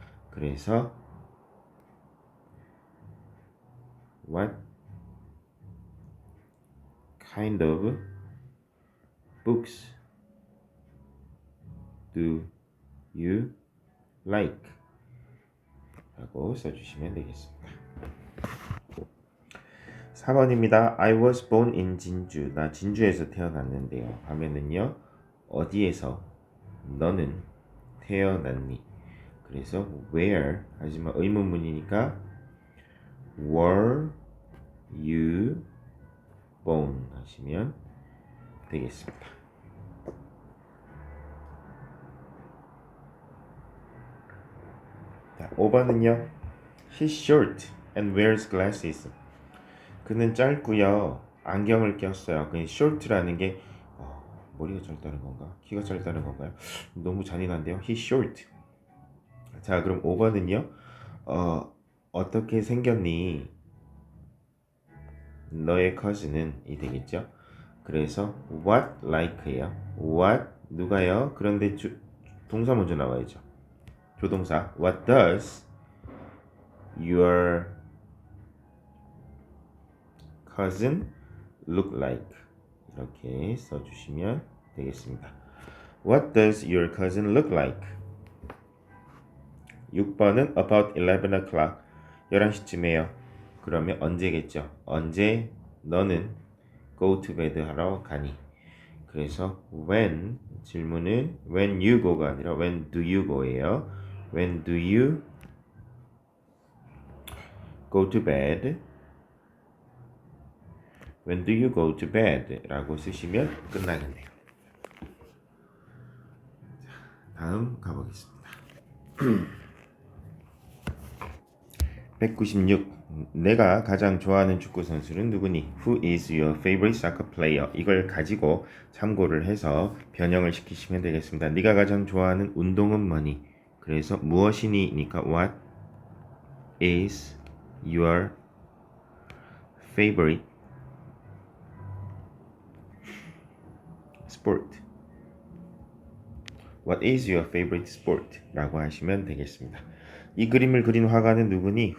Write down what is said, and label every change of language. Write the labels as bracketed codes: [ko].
[en] 그래서 what kind of books do you like? [ko] 라고 써주시면 되겠습니다. 4번입니다. [en] I was born in 진주. [ko] 나 진주에서 태어났는데요. 하면은요. 어디에서 너는 태어났니? 그래서 where 하지만 의문문이니까 were you born 하시면 되겠습니다. 자, 5번은요. [en] He's short and wears glasses. [ko] 그는 짧고요. 안경을 꼈어요. 그 short라는 게 머리가 짧다는 건가? 키가 짧다는 건가요? 너무 잔인한데요. He's short. 자, 그럼 5번은요. 어떻게 생겼니? 너의 cousin은 이 되겠죠. 그래서 what like예요. what 누가요? 그런데 동사 먼저 나와야죠. [en] 조동사 what does your cousin look like? [ko] 이렇게 써주시면 되겠습니다. [en] What does your cousin look like? 6번은 about 11 o'clock 11시쯤에요. [ko] 그러면 언제겠죠? 언제 너는 go to bed 하러 가니? [en] 그래서 when 질문은 when you go 가 아니라 when do you go예요. When do you go to bed? When do you go to bed? [ko] 라고 쓰시면 끝나겠네요. 다음 가보겠습니다. 196. 내가 가장 좋아하는 축구 선수는 누구니? [en] Who is your favorite soccer player? [ko] 이걸 가지고 참고를 해서 변형을 시키시면 되겠습니다. 네가 가장 좋아하는 운동은 뭐니? [en] 그래서 무엇이니니까 what is your favorite sport? What is your favorite sport? [ko] 라고 하시면 되겠습니다. 이 그림을 그린 화가는 누구니?